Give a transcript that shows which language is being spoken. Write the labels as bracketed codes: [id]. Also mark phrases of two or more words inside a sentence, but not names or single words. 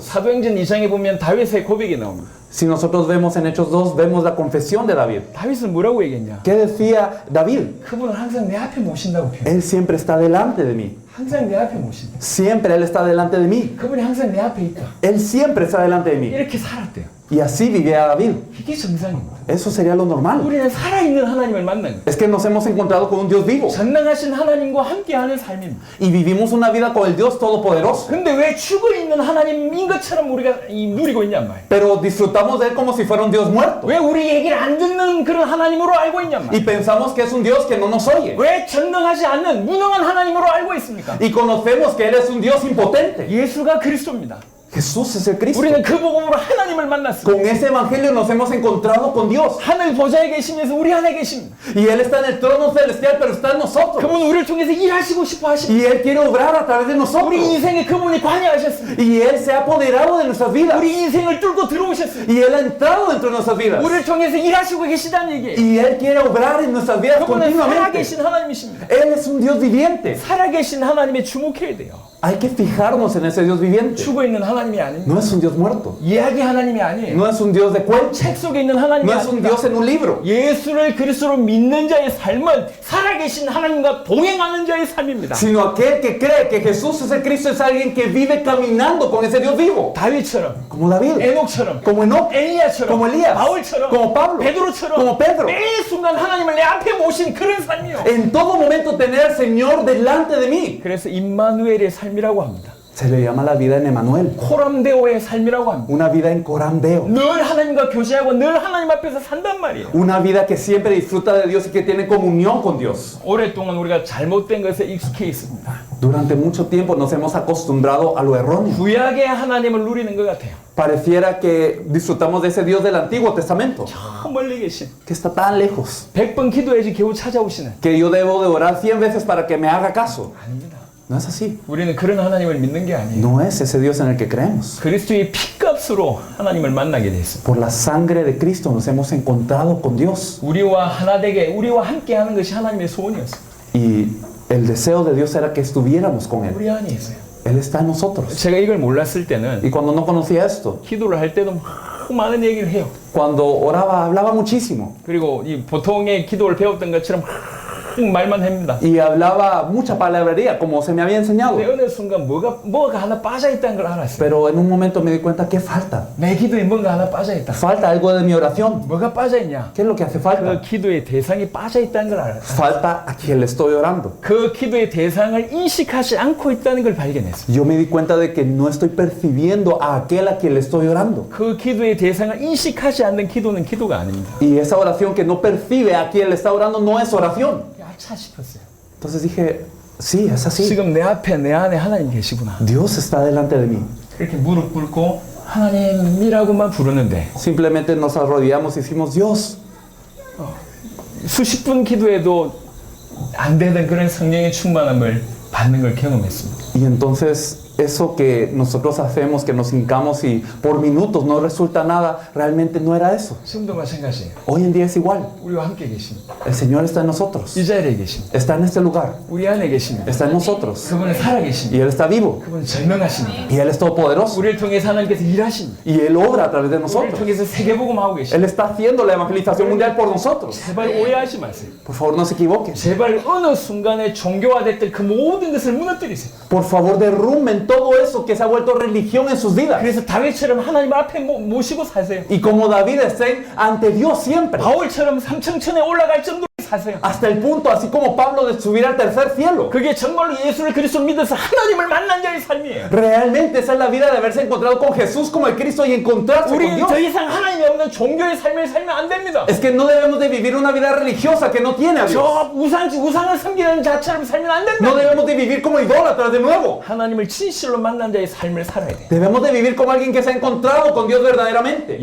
[ko] 사도행전 2장에 보면 다윗의 고백이 나옵니다. [es] Si nosotros vemos en Hechos 2, vemos la confesión de David. [ko] 다윗은 뭐라고 얘기했냐? [es] ¿Qué decía David? [ko] 그분은 항상 내 앞에 모신다고 표현해요. [es] Él siempre está delante de mí. [ko] 항상 내 앞에 모신다. [es] Siempre Él está delante de mí. [ko] 그분이 항상 내 앞에 있다. [es] Él siempre está delante de mí. [ko] 이렇게 살았대요. [es] Y así vivía David. [ko] 이게 정상입니다. [es] Eso sería lo normal. [ko] 우리는 살아있는 하나님을 만난 거예요. [es] Es que nos hemos encontrado con un Dios vivo. [ko] 전능하신 하나님과 함께하는 삶입니다. [es] Y vivimos una vida con el Dios Todopoderoso. [ko] 근데 왜 죽어있는 하나님인 것처럼 우리가 누리고 있냔 말이에요. [es] Pero disfrutamos de Él como si fuera un Dios muerto. [ko] 왜 우리 얘기를 안 듣는 그런 하나님으로 알고 있냔 [es] Y [ko] 말이에요. [es] pensamos que es un Dios que no nos oye. [ko] 왜 전능하지 않는 무능한 하나님으로 알고 있습니까? [es] Y conocemos que Él es un Dios impotente. [ko] 예수가 그리스도입니다. [es] Jesús es el Cristo. [ko] 우리는 그 복음으로 하나님을 만났습니다. [es] Con ese evangelio nos hemos encontrado con Dios. [ko] 하늘 보좌에 계시면서 우리 안에 계십니다. [es] Y Él está en el trono celestial, pero está en nosotros. [ko] 그분은 우리를 통해서 일하시고 싶어 하십니다. [es] Y Él quiere obrar a través de nosotros. [ko] 우리 인생에 그분이 관여하셨습니다. [es] Y Él se ha apoderado de nuestras vidas. [ko] 우리 인생을 뚫고 들어오셨습니다. [es] Y Él ha entrado dentro de nuestras vidas. [ko] 우리를 통해서 일하시고 계시다는 얘기예요. [es] Y Él quiere obrar en nuestras vidas [ko] 그분은 [es] continuamente. [ko] 살아계신 하나님이십니다. [es] Él es un Dios viviente. [ko] 살아계신 하나님에 주목해야 돼요. [es] Hay que fijarnos en ese Dios viviente. [ko] 죽어 있는 하나님이 아닙니다. [es] No es un Dios muerto. [ko] 이야기 하나님이 아니에요. [es] No es un Dios de cuento. [ko] 책 속에 있는 하나님이 [es] No es un [ko] 아닙니다. [es] Dios en un libro. [ko] 예수를 그리스도로 믿는 자의 삶은 살아계신 하나님과 동행하는 자의 삶입니다. [es] Sino aquel que cree que Jesús es el Cristo es alguien que vive caminando con ese Dios vivo. [ko] 다윗처럼, [es] Como David. [ko] 에녹처럼, [es] Como Enoch. [ko] 엘리야처럼, [es] Como Elías. [ko] 바울처럼, [es] Como Pablo. [ko] 베드로처럼 [es] Como Pedro. [ko] 매 순간 하나님을 내 앞에 모신 그런 삶이요. [es] En todo momento tener al Señor delante de mí. [ko] 그래서 임마누엘의 삶이라고 합니다. [es] Se le llama la vida en Emanuel. [ko] 코람데오의 삶이라고 합니다. [es] Una vida en Corandeo. [ko] 늘 하나님과 교제하고 늘 하나님 앞에서 산단 말이에요. [es] Una vida que siempre disfruta de Dios y que tiene comunión con Dios. [ko] 오랫동안 우리가 잘못된 것에 익숙해 있습니다. [es] Durante mucho tiempo nos hemos acostumbrado a lo erróneo. [ko] 구약의 하나님을 누리는 것 같아요. [es] Pareciera que disfrutamos de ese Dios del Antiguo Testamento, [ko] 저 멀리 계신 [es] que está tan lejos, [ko] 100번 기도해야지 겨우 찾아오시는. [es] que yo debo de orar 100 veces para que me haga caso. [ko] 아닙니다. [es] No es así. [ko] 우리는 그런 하나님을 믿는 게 아니에요. [es] No es ese Dios en el que creemos. [ko] 그리스도의 피값으로 하나님을 만나게 됐습니다. [es] Por la sangre de Cristo nos hemos encontrado con Dios. [ko] 우리와 하나 되게 우리와 함께 하는 것이 하나님의 소원이었어요. [es] Y el deseo de Dios era que estuviéramos con Él. [ko] 우리 안에 있어요. [es] Él está en nosotros. [ko] 제가 이걸 몰랐을 때는 [es] Y cuando no conocía esto, [ko] 기도를 할 때도 막 많은 얘기를 해요. [es] cuando oraba, hablaba muchísimo. [ko] 그리고 이 보통의 기도를 배웠던 것처럼 말만 합니다. [es] Y hablaba mucha palabrería, como se me había enseñado. [ko] 근데 어느 순간 뭐가 하나 빠져 있다는 걸 알았어요. [es] Pero en un momento me di cuenta que falta. [ko] 내 기도에 뭔가 하나 빠져 있다. [es] Falta algo de mi oración. [ko] 뭐가 빠져 있냐? [es] ¿Qué es lo que hace [ko] 그 [es] falta? [ko] 기도의 대상이 빠져 있다는 걸 알았어요. [es] Falta a quien le estoy orando. [ko] 그 기도의 대상을 인식하지 않고 있다는 걸 발견했어요. [es] Yo me di cuenta de que no estoy percibiendo a aquel a quien le estoy orando. [ko] 그 기도의 대상을 인식하지 않는 기도는 기도가 아닙니다. [es] Y esa oración que no percibe a quien le está orando no es oración. [ko] 아차 싶었어요. [es] Entonces dije, sí, es así. [ko] 지금 내 앞에 내 안에 하나님 계시구나. [es] Dios está delante de mí. [ko] 이렇게 무릎 꿇고 하나님이라고만 부르는데 [es] Simplemente nos arrodillamos y decimos, Dios. [ko] 수십 분 기도해도 안 되던 그런 성령의 충만함을 받는 걸 경험했습니다. [es] Y entonces eso que nosotros hacemos, que nos hincamos y por minutos no resulta nada, realmente no era eso. [ko] 지금도 마찬가지예요. [es] Hoy en día es igual. [ko] 우리와 함께 계십니다. [es] El Señor está en nosotros. [ko] 이 자리에 계십니다. [es] Está en este lugar. [ko] 우리 안에 계십니다. [es] Está en nosotros. [ko] 그분은 살아 계십니다. [es] Y Él está vivo. [ko] 그분은 전능하십니다. [es] Y Él es todopoderoso. [ko] 우리를 통해서 하나님께서 일하십니다. [es] Y Él obra a través de [ko] 우리를 [es] nosotros. [ko] 통해서 세계복음하고 계십니다. [es] Él está haciendo la evangelización mundial por nosotros. [ko] 제발 오해하지 마세요. [es] Por favor, no se equivoquen. [ko] 제발 어느 순간에 종교화됐던 그 모든 것을 무너뜨리세요. [es] Por favor, derrumben todo eso que se ha vuelto religión en sus vidas. [ko] 그래서 다윗처럼 하나님 앞에 모시고 사세요. [es] Y como David estén ante Dios siempre. [ko] 바울처럼 삼층천에 올라갈 정도로 사세요. [es] Hasta el punto, así como Pablo, de subir al tercer cielo. [ko] 그게 정말로 예수를 그리스도 믿어서 하나님을 만난 자의 삶이에요. [es] Realmente esa es la vida de haberse encontrado con Jesús como el Cristo y encontrarse con [ko] 우리는 [es] Dios. [ko] 더 이상 하나님이 없는 종교의 삶을 살면 안 됩니다. [es] Es que no debemos de vivir una vida religiosa que no tiene a Dios. [ko] 저 우상을 섬기는 자처럼 살면 안 된다. [es] No debemos de vivir como idólatras de nuevo. [ko] 하나님을 진실로 만난 자의 삶을 살아야 돼. [es] Debemos de vivir como alguien que se ha encontrado con Dios verdaderamente.